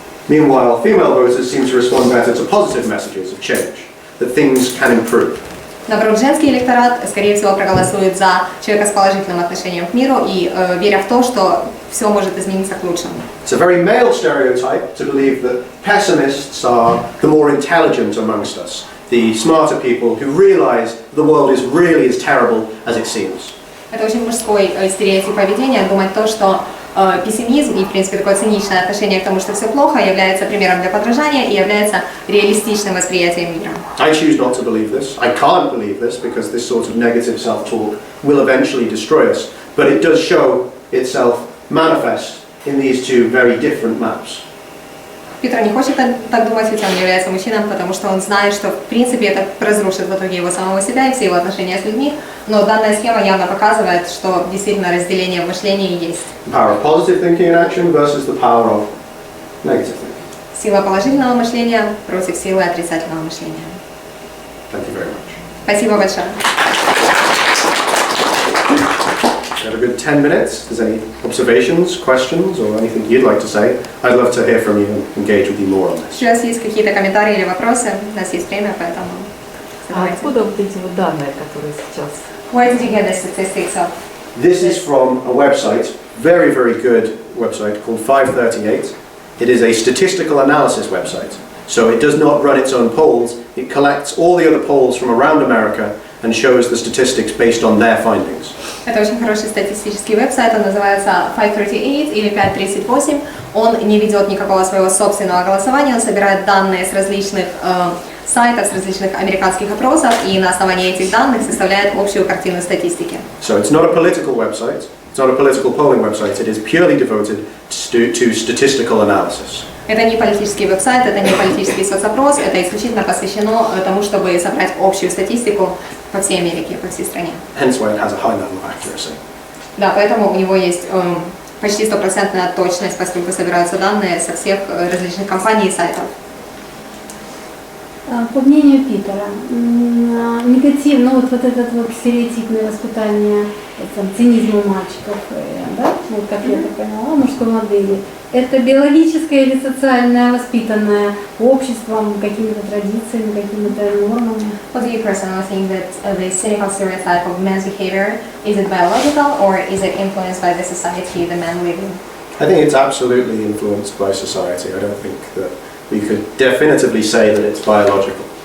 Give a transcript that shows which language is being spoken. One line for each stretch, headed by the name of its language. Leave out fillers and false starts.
English: Meanwhile, female voters seem to respond better to positive messages of change, that things can improve.
Russian: Наоборот, женский электорат, скорее всего, проголосует за человека с положительным отношением к миру и веря в то, что все может измениться к лучшему.
English: It's a very male stereotype to believe that pessimists are the more intelligent amongst us, the smarter people who realize the world is really as terrible as it seems.
Russian: Это очень мужской стереотип поведения, думать то, что пессимизм и, в принципе, такое циничное отношение к тому, что все плохо, является примером для подражания и является реалистичным восприятием мира.
English: I choose not to believe this. I can't believe this because this sort of negative self-talk will eventually destroy us. But it does show itself manifest in these two very different maps.
Russian: Питер не хочет так думать, хотя он является мужчиной, потому что он знает, что, в принципе, это разрушит в итоге его самого себя и все его отношения с людьми. Но данная схема явно показывает, что действительно разделение в мышлении есть.
English: The power of positive thinking and action versus the power of negative thinking.
Russian: Сила положительного мышления против силы отрицательного мышления.
English: Thank you very much.
Russian: Спасибо большое.
English: We have a good 10 minutes. If there's any observations, questions, or anything you'd like to say, I'd love to hear from you and engage with you more on this.
Russian: Если у вас есть какие-то комментарии или вопросы, у нас есть время, поэтому задавайте. Откуда вот эти вот данные, которые сейчас?
English: Where did you get the statistics of? This is from a website, very, very good website called 538. It is a statistical analysis website. So it does not run its own polls. It collects all the other polls from around America and shows the statistics based on their findings.
Russian: Это очень хороший статистический веб-сайт, он называется 538 или 538. Он не ведет никакого своего собственного голосования, он собирает данные с различных сайтов, с различных американских опросов и на основании этих данных составляет общую картину статистики.
English: So it's not a political website, it's not a political polling website, it is purely devoted to statistical analysis.
Russian: Это не политический веб-сайт, это не политический соцопрос, это исключительно посвящено тому, чтобы собрать общую статистику по всей Америке, по всей стране.
English: Hence why it has a high level of accuracy.
Russian: Да, поэтому у него есть почти стопроцентная точность, поскольку собираются данные со всех различных компаний и сайтов. По мнению Питера, негативно вот этот вот стереотипное воспитание, цинизма у мальчиков, да, вот как я это поняла, мужской модели, это биологическое или социальное, воспитанное обществом, какими-то традициями, какими-то нормами?
English: What do you personally think that the cynical stereotype of men's behavior, is it biological or is it influenced by the society the men live in? I think it's absolutely influenced by society. I don't think that we could definitively say that it's biological.